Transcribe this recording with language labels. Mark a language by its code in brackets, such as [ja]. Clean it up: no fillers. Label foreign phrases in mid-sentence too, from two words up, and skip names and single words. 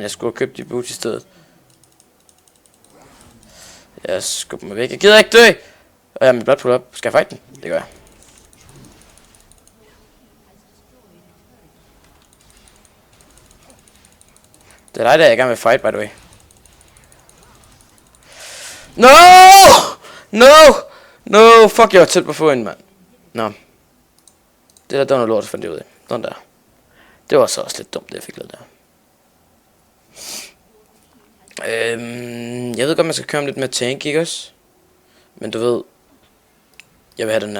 [da] Jeg skulle have købt de boots i stedet. Jeg skubber mig væk. Jeg gider ikke dø! Og jeg har mit blot [en] pull up. [da] Skal jeg fight den? Det gør jeg. Det er dig, der jeg gerne vil fight, [en] by the way. No! No! No! [da] Fuck, jeg var tæt på at få en, mand. Nå. Det der, det var noget lort, fandt jeg ud af. Sådan der. Det var så også lidt dumt, det jeg fik lavet der. Jeg ved godt, man skal køre lidt mere tank, ikke også? Men du ved, jeg vil have den her.